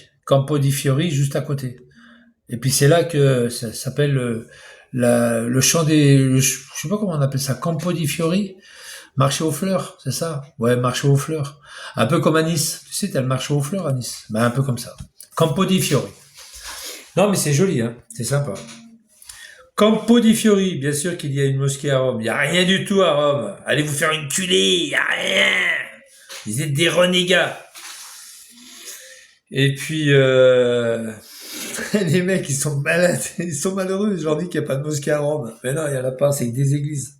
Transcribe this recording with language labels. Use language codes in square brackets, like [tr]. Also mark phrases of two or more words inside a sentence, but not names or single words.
[fr] Campo di Fiori, juste à côté. Et puis c'est là que ça s'appelle le champ je sais pas comment on appelle ça, Campo di Fiori, marché aux fleurs, c'est ça? Ouais, marché aux fleurs. Un peu comme à Nice. Tu sais, t'as le marché aux fleurs à Nice. Ben, un peu comme ça. Campo di Fiori. Non, mais c'est joli, hein. C'est sympa. Campo di Fiori, bien sûr qu'il y a une mosquée à Rome. Il y a rien du tout à Rome. Allez vous faire une culée, il y a rien. Vous êtes des renégats. Et puis, les mecs, ils sont malades, ils sont malheureux. Je leur dis qu'il n'y a pas de mosquée à Rome. Mais non, il n'y en a pas, c'est des églises.